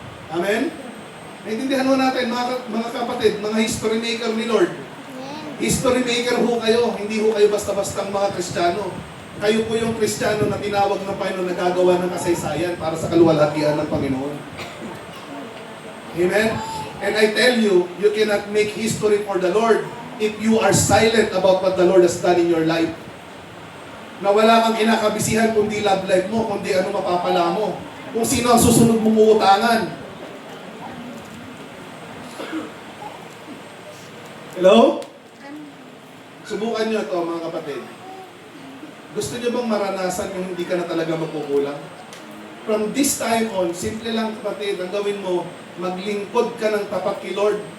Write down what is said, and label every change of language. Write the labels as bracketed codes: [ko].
[tl] Amen? Naintindihan mo natin, mga kapatid, mga history maker ni Lord. History maker ho kayo, hindi ho kayo basta-bastang mga Kristiyano. Kayo po yung Kristiyano na tinawag ng Panginoon na gagawa ng kasaysayan para sa kaluwalhatian ng Panginoon. Amen? [en] And I tell you, you cannot make history for the Lord if you are silent about what the Lord has done in your life. [tl] Na wala kang kinakabisihan kundi love life mo, kundi ano mapapala mo. Kung sino ang susunod mong uutangan. Hello? Subukan nyo ito mga kapatid. Gusto nyo bang maranasan yung hindi ka na talaga magkukulang? [en] From this time on, [tl] simple lang kapatid, ang gawin mo, maglingkod ka ng tapat kay Lord.